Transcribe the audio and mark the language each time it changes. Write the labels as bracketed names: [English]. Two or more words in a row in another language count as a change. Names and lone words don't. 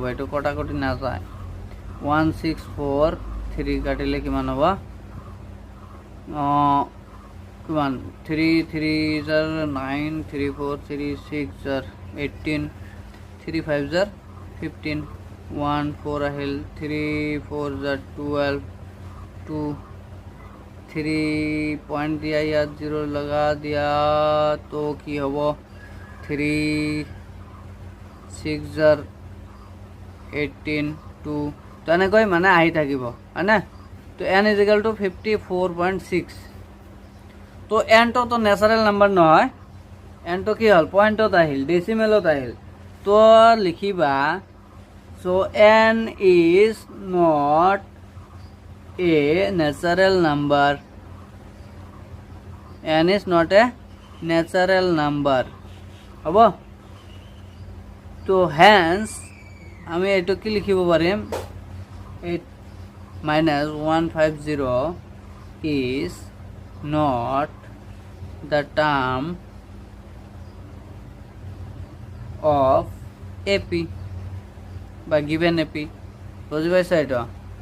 [Assamese] এইটো কটাকটি নাযায়, 164 কাটিলে কিমান হ'ব, কিমান 3 3 জাৰ 9, 3 4 3 6 জাৰ 18, 3 5 জাৰ 15, 1 4 আহিল, 3 4 জাৰ 12, 2 3 পয়েন্ট দিয়া, ইয়াত 0 লগা দিয়া। তো কি হ'ব 3 6 জাৰ 18, 2। তো এনেকৈ মানে আহি থাকিব, হয়নে। তো [English] n equal to [Assamese] 54.6। তো এনটো তো [English] natural number [Assamese] নহয়, এনটো কি হল পয়েন্টত আহিল, ডেসিমেলত আহিল। তো লিখিবা [English] so n is not a natural number, n is not a natural number, [Assamese] হব। তো হ্যান্স আমি এইটো কি লিখিব পাৰিম [English] 8 minus 150 is not the term of AP [Assamese] বা [English] given AP [Assamese] বুঝি পাইছা এটা